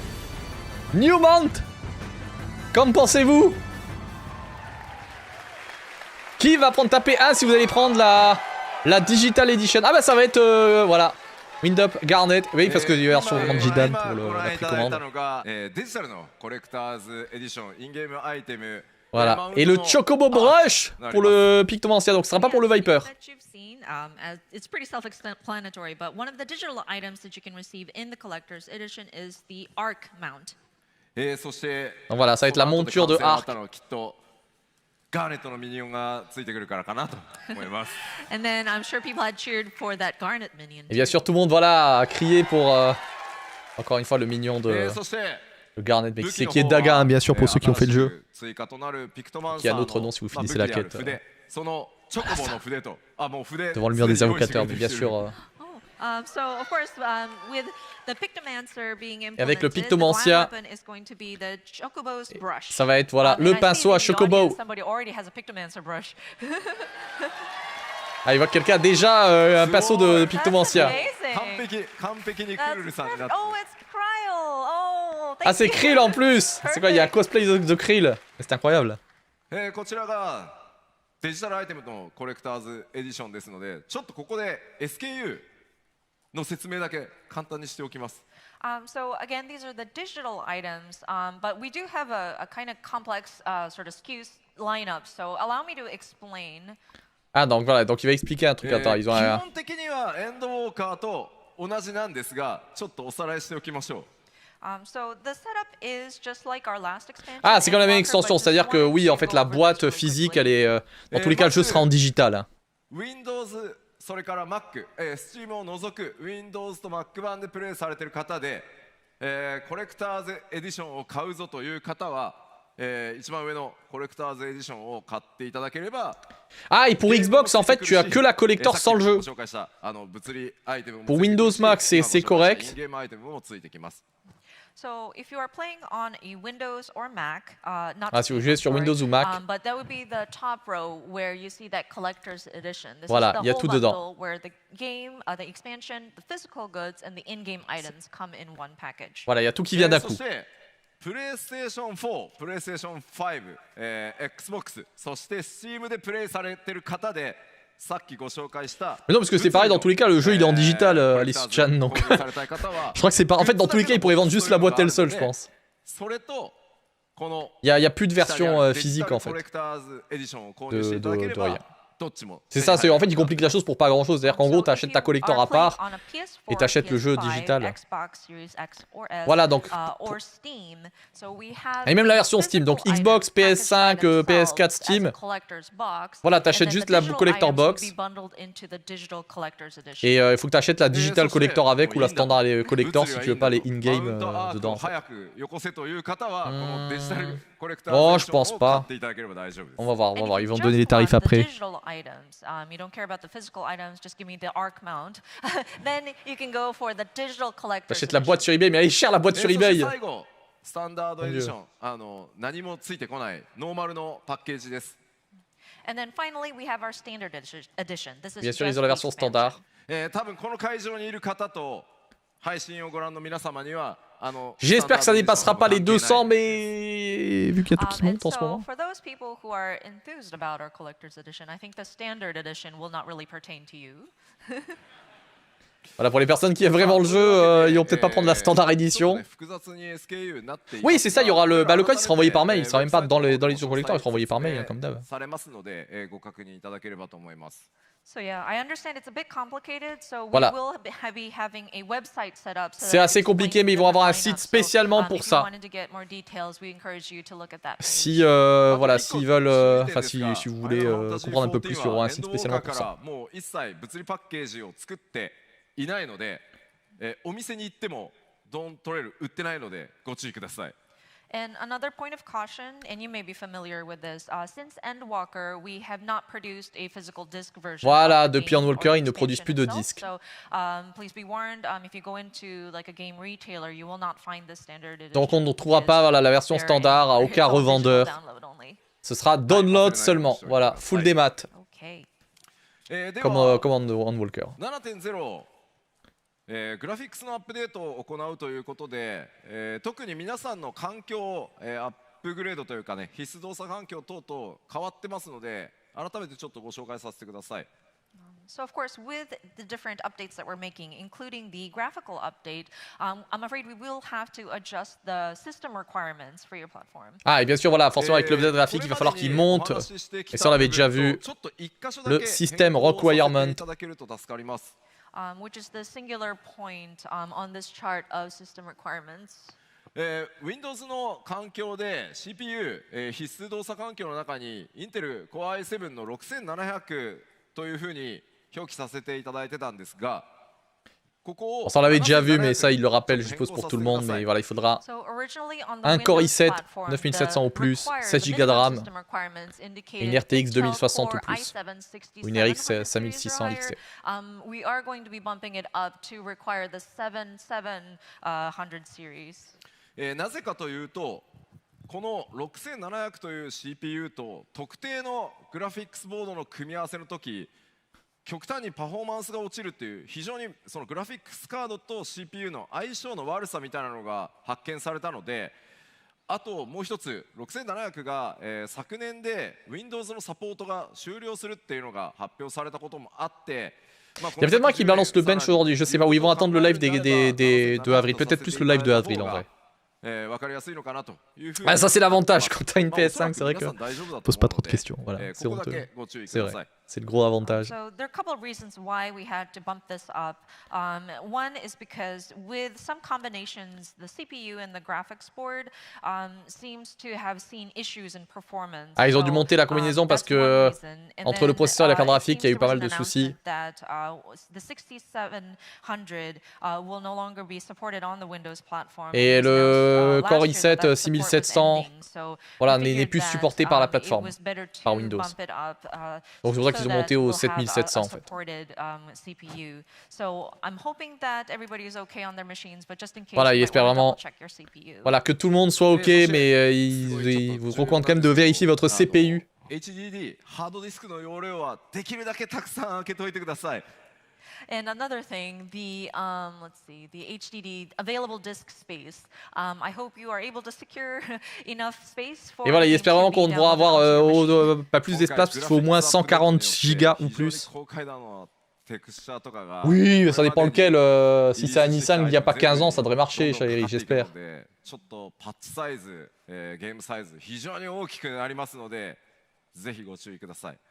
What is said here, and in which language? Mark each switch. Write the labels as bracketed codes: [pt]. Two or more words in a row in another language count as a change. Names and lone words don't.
[en] New Mount. [fr] Qu'en pensez-vous? Qui va prendre taper 1 si vous allez prendre la Digital Edition? Ah bah ça va être voilà. Windup, Garnet, oui parce que il y a la version Manjidan pour la précommande. [ja] デジタルのコレクターズエディションインゲームアイテム [fr] Voilà. Et le Chocobo Brush pour le Pictomancia, donc ce sera pas pour le Viper. [en] That you've seen, as it's pretty self-explanatory, but one of the digital items that you can receive in the collector's edition is the Arc mount. [ja] そして [fr] Donc voilà, ça va être la monture de Arc. [ja] きっとガーネットのミニオンがついてくるからかなと思います。 [en] And then I'm sure people had cheered for that Garnet minion. [fr] Et bien sûr, tout le monde voilà a crié pour encore une fois le mignon de [ja] そして [fr] le Garnet, mais qui est Daga, hein, bien sûr pour ceux qui ont fait le jeu. [ja] 追加となるピクトマン [fr] Qui a [ja] サー [fr] un autre nom si vous finissez la quête. [ja] そのチョコボの筆ともう筆 [fr] Devant le mur des invocateurs, mais bien sûr. [en] So of course, with the Pictomancer being implemented, [fr] avec le [en] the Pictomancia, grand weapon is going to be the Chocobo's brush. [fr] Ça va être voilà [en] And [fr] le [en] I see [fr] pinceau à [en] in the Chocobo. audience, somebody already has a Pictomancer brush. [fr] Ah, il voit que quelqu'un a déjà un pinceau de [en] That's Pictomancia. amazing. [ja] 完璧にク [en] That's [ja] ルルさんになって [en] perfect. Oh, it's Kryl. Oh, thank [fr] Ah, c'est [en] you. [fr] Krill en plus. C'est quoi? Il y a un cosplay de Krill. C'est incroyable. [ja] こちらがデジタルアイテムのコレクターズエディションですので、ちょっとここで SKU の説明だけ簡単にしておきます。 [en] So again, these are the digital items, but we do have a kind of complex sort of SKUs lineup. So allow me to explain. [fr] Ah, donc voilà, donc il va expliquer un truc. Attends, ils ont [ja] 基 [fr] un. [ja] 本的にはエンドウォーカーと同じなんですが、ちょっとおさらいしておきましょう。 [en] So the setup is just like our last expansion. [fr] Ah, c'est quand même une Endwalker, extension, [en] but just [fr] c'est-à-dire que [en] wanted [fr] oui, [en] to [fr] en fait, [en] go [fr] la [en] over this [fr] boîte [en] really [fr] physique, [en] quickly. [fr] elle est. Dans tous les cas, le jeu sera en digital. Hein. [ja] Windows それから Mac、Steam を除く Windows と Mac 版でプレイされている方で、コレクターズエディションを買うぞという方は、一番上のコレクターズエディションを買っていただければ。 [fr] Ah, et pour Xbox, en fait, tu as que la collector sans le jeu. Pour Windows Mac, c'est correct. [en] So if you are playing on a Windows or Mac, not [fr] Ah, si vous jouez sur Windows ou Mac. [en] But that would be the top row where you see that collector's edition. This [fr] Voilà, [en] is the [fr] il y a [en] whole [fr] tout [en] bundle [fr] dedans. [en] where the game, the expansion, the physical goods, and the in-game items come in one package. [fr] Voilà, il y a tout qui vient d'un coup. [ja] プレイステーション4、プレイステーション5、Xbox、そして Steam でプレイされてる方で、さっきご紹介した。 [fr] Mais non, parce que c'est pareil, dans tous les cas, le jeu il est en digital, Alice Chan, donc. Je crois que c'est pas. En fait, dans tous les cas, ils pourraient vendre juste la boîte elle seule, je pense. [ja] それとこの [fr] Il y a plus de version physique en fait. [ja] コレクターズエディションを購入していただけれ [fr] de rien. [ja] ば、どっちも。 [fr] C'est ça, c'est en fait, ils compliquent la chose pour pas grand chose. C'est-à-dire qu'en [en] So [fr] gros, [en] if [fr] t'achètes ta [en] you [fr] collector [en] are [fr] à [en] playing [fr] part. [en] on a PS4, [fr] et t'achètes le jeu [en] PS5, [fr] digital. [en] Xbox Series X or S, [fr] Voilà, donc, [en] or Steam. So we have [fr] Et même la [en] the [fr] version Steam, donc [en] physical [fr] Xbox, [en] items [fr] PS5, [en] packaged by [fr] PS4, [en] themselves [fr] Steam. [en] as a collector's box, [fr] Voilà, [en] and [fr] t'achètes [en] then [fr] juste [en] the [fr] la [en] digital [fr] collector [en] items will [fr] box. [en] be bundled into the digital collector's edition. [fr] Et il faut que t'achètes la [en] digital collector [fr] avec ou la standard collector si tu veux pas les in-game dedans. En fait. [ja] 早くよこせという方はこのデジタルコレクター [fr] Oh, [ja] ズ [fr] je [ja] エディショ [fr] pense [ja] ンを [fr] pas. [ja] 買っていただければ大丈夫です。 [fr] On va voir, on va [en] And [fr] voir. [en] if [fr] Ils [en] you [fr] vont [en] just [fr] donner les tarifs [en] want the [fr] après. [en] digital items, you don't care about the physical items, just give me the Arc mount. Then you can go for the digital collector's [fr] T'achètes la [en] edition. [fr] boîte sur eBay, mais elle est chère la boîte sur [ja] そして [fr] eBay. [ja] 最後スタンダードエディション何もついてこないノーマルのパッケージです。 [en] And then finally, we have our standard edition. This is [fr] Bien sûr, [en] just [fr] ils ont la [en] the [fr] version [en] expansion. [fr] standard. [ja] 多分この会場にいる方と配信をご覧の皆様には [fr] J'espère que ça dépassera pas les 200, mais vu qu'il y a tout qui monte en ce moment. [en] For those people who are enthused about our collector's edition, I think the standard edition will not really pertain to you. [fr] Voilà, pour les personnes qui aiment vraiment le jeu, ils vont peut-être pas prendre la standard édition. Oui, c'est ça, il y aura le code, il sera envoyé par mail, il sera même pas dans l'édition collector, il sera envoyé par mail, comme d'hab. [en] So yeah, I understand it's a bit complicated, so we [fr] Voilà. [en] will be having a website set up. [fr] C'est assez compliqué, mais ils vont avoir un site spécialement pour ça. Si voilà, s'ils veulent, enfin si vous voulez comprendre un peu plus, il y aura un site spécialement pour ça. [ja] いないので、お店に行ってもドントレール売ってないのでご注意ください。 [en] And another point of caution, and you may be familiar with this, since Endwalker, we have not produced a physical disc version. [fr] Voilà, depuis Endwalker, ils ne produisent plus de disques. [en] So please be warned, if you go into like a game retailer, you will not find the standard edition. [fr] Donc on ne trouvera pas voilà, la version standard à aucun revendeur. Ce sera download seulement, voilà, full démat. Okay. Comme Endwalker. [ja] 7.0 グラフィックスのアップデートを行うということで、特に皆さんの環境、アップグレードというかね、必須動作環境等々変わってますので、改めてちょっとご紹介させてください。 [en] So of course, with the different updates that we're making, including the graphical update, I'm afraid we will have to adjust the system requirements for your platform. [fr] Ah, et bien sûr, voilà, forcément avec l'update graphique, il va falloir qu'il monte. Et ça, on l'avait déjà vu. Le [en] system requirement. Which is the singular point on this chart of system requirements. [ja] Windows の環境で CPU、必須動作環境の中に Intel Core i7 の6700というふうに表記させていただいてたんですが、 [fr] On s'en l'avait déjà vu, mais ça, il le rappelle, je suppose, pour tout le monde. Mais voilà, il faudra un Core i7, 9700 ou plus, 16 Go de RAM, une RTX 2060 ou plus, ou une RX 5600 XT. [en] We are going to be bumping it up to require the 7700 series. [ja] なぜかというと、この6700という CPU と特定のグラフィックスボードの組み合わせの時、極端にパフォーマンスが落ちるっていう非常にそのグラフィックスカードと CPU の相性の悪さみたいなのが発見されたので、あともう一つ6700が、昨年で Windows のサポートが終了するっていうのが発表されたこともあって、 [fr] Il y a peut-être moi qui balance le bench aujourd'hui, je sais pas, où ils vont attendre le live de avril, peut-être plus le live de avril en vrai. Ah, ça c'est l'avantage quand t'as une PS5, c'est vrai que pose pas trop de questions, voilà, c'est honteux, c'est vrai, c'est le gros avantage. [en] So there are a couple of reasons why we had to bump this up. One is because with some combinations, the CPU and the graphics board seems to have seen issions in performance. [fr] Ah, ils ont dû monter la combinaison parce que entre le processeur et la carte graphique, il y a eu pas mal de soucis. [en] The 6700 will no longer be supported on the Windows platform. [fr] Et le Core i7 6700 voilà, n'est plus supporté par la plateforme, par Windows. Donc c'est pour ça qu'ils ont monté au 7700 en fait. Voilà, ils espèrent vraiment voilà, que tout le monde soit OK, mais ils vous recommandent quand même de vérifier votre CPU. [ja] HDD ハードディスクの容量はできるだけたくさん開けといてください。 [en] And another thing, the let's see, the HDD available disk space. I hope you are able to secure enough space for. [fr] Et voilà, ils espèrent vraiment qu'on pourra avoir pas plus d'espace parce qu'il faut au moins 140 gigas ou plus. Oui, ça dépend lequel. Si c'est un Nissan il n'y a pas 15 ans, ça devrait marcher, chérie, j'espère. [ja] ちょっとパッチサイズ、ゲームサイズ非常に大きくなりますので、ぜひご注意ください。